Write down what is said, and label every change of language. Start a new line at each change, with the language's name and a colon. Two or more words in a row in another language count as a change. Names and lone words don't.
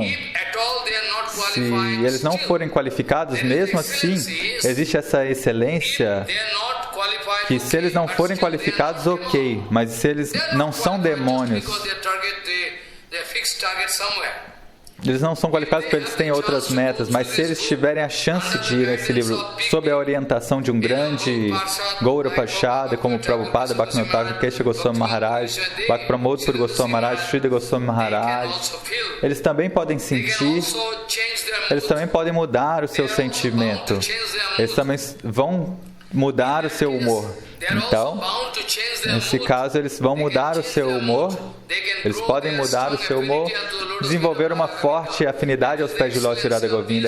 Portuguese: Se eles não forem qualificados, mesmo assim, existe essa excelência que se eles não forem qualificados, ok, mas se eles não são demônios, eles não são qualificados porque eles têm outras metas, mas se eles tiverem a chance de ir nesse livro sob a orientação de um grande Gaura Pachada, como Prabhupada, Bhaktivinoda Thakur, Kesha Goswami Maharaj, Bhakti Pramod Puri Goswami Maharaj, Sridhar Goswami Maharaj, eles também podem sentir, eles também podem mudar o seu sentimento, eles também vão mudar o seu humor. Então, nesse caso, eles vão mudar o seu humor, eles podem mudar o seu humor, desenvolver uma forte afinidade aos pés de lótus de Radha Govinda.